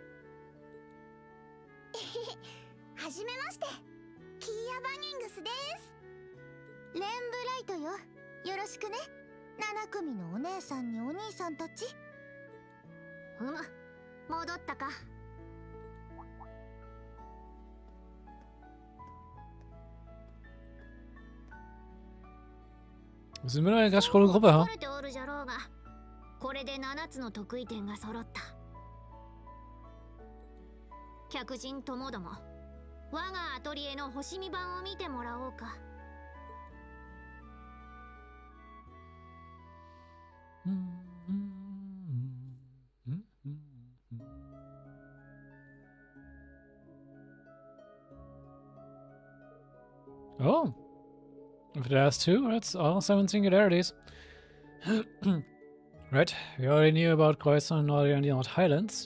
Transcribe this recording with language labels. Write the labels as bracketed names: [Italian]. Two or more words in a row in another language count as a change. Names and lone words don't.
[Japanese] はじめまして、キーヤ・バニングスです。レンブライトよ、よろしくね。7組のお姉さんにお兄さんたち。戻ったか。 [German] Wir sind mit einer ganz großen Gruppe, ha? [Japanese] これで7つの得意点が揃った。客人ともども、我がアトリエの星見版を見てもらおうか。 Oh. [English] If there's two, that's all 7 singularities. Right, we already knew about Kreuzer, Nordic and the North Highlands.